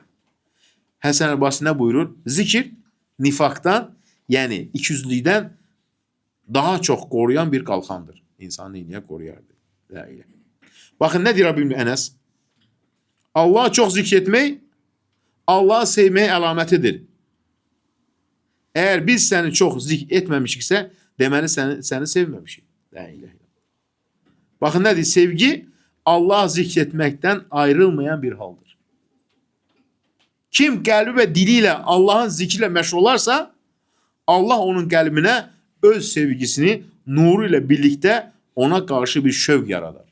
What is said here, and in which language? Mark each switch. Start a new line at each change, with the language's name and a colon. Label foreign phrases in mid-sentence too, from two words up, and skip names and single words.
Azerbaijani: Həsən el-Basri nə buyurur? Zikir nifaqdan, yəni ikiyüzlükdən daha çox qoruyan bir qalxandır. İnsanı niyə qoruyardı?
Arabic: لا إله.
Azerbaijani: Baxın nə deyir İbn Ənəs? Allah'a çox zikr etmək Allah'ı sevməyə əlamətidir.
Turkish: Eğer biz seni çok zikr etmemişiksə,
Azerbaijani: deməli seni sevməmişik.
Arabic: لا إله إلا الله.
Turkish: Bakın ne diyor? Sevgi Allah'ı zikretmekten ayrılmayan bir haldır. Kim kalbi ve diliyle Allah'ın zikriyle
Azerbaijani: məşğul olarsa,
Turkish: Allah onun kalbine öz sevgisini nuruyla birlikte ona karşı bir
Azerbaijani: şövq yaradar.